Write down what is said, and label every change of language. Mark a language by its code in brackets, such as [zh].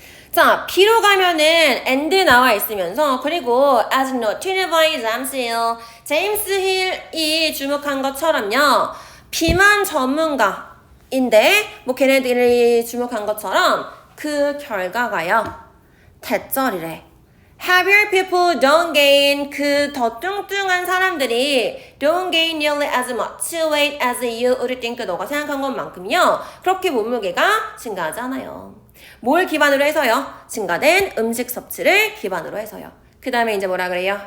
[ko] 자, B로 가면은 and 나와 있으면서 그리고 [en] as noted by James Hill, [ko] 제임스 힐이 주목한 것처럼요. 비만 전문가인데 뭐 걔네들이 주목한 것처럼 그 결과가요. 대절이래. [en] Heavier people don't gain [ko] 그 더 뚱뚱한 사람들이 [en] don't gain nearly as much weight as you would think [ko] 너가 생각한 것만큼요. 그렇게 몸무게가 증가하지 않아요. 뭘 기반으로 해서요? 증가된 음식 섭취를 기반으로 해서요. 그 다음에 이제 뭐라 그래요?